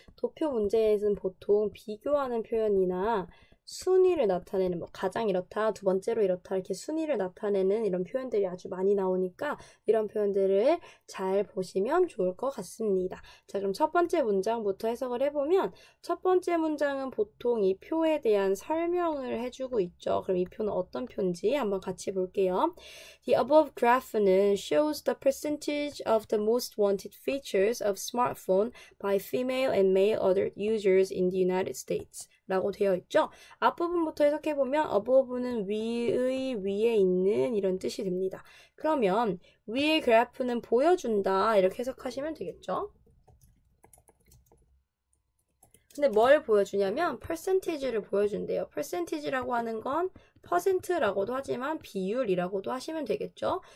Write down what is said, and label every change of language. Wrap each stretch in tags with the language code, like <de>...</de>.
<ko>도표 문제에서는 보통 비교하는 표현이나 순위를 나타내는 가장 이렇다, 두 번째로 이렇다 이렇게 순위를 나타내는 이런 표현들이 아주 많이 나오니까 이런 표현들을 잘 보시면 좋을 것 같습니다. 자, 그럼 첫 번째 문장부터 해석을 해보면 첫 번째 문장은 보통 이 표에 대한 설명을 해주고 있죠. 그럼 이 표는 어떤 표인지 한번 같이 볼게요.</ko> <en>The above graph는 shows the percentage of the most wanted features of smartphone by female and male other users in the United States</en> <ko>라고 되어 있죠. 앞부분부터 해석해보면 above는 위의 위에 있는 이런 뜻이 됩니다. 그러면 위의 그래프는 보여준다 이렇게 해석하시면 되겠죠. 근데 뭘 보여주냐면 percentage를 보여준대요. percentage라고 하는 건 퍼센트라고도 하지만 비율이라고도 하시면 되겠죠.</ko>